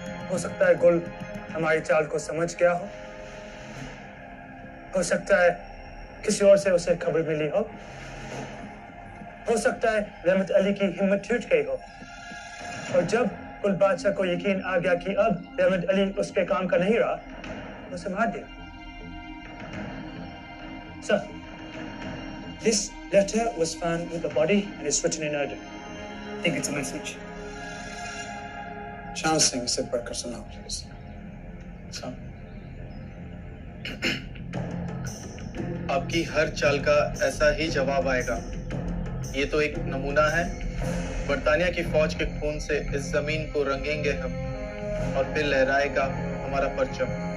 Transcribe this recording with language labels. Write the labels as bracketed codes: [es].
[hi] हो सकता है गुल हमारी चाल को समझ गया हो सकता है किसी और से उसे खबर मिली हो सकता है रहमत अली की हिम्मत टूट गई हो, और जब गुल बादशाह को यकीन आ गया कि अब रहमत अली उसके काम का नहीं रहा, उसे मार दिया। [en] Sir, this letter was found with the body and is written in Urdu. I think it's a message. [hi] Sham Singh, इसे पढ़कर सुनाओ प्लीज। आपकी हर चाल का ऐसा ही जवाब आएगा। ये तो एक नमूना है। बरतानिया की फौज के खून से इस जमीन को रंगेंगे हम, और फिर लहराएगा हमारा परचम।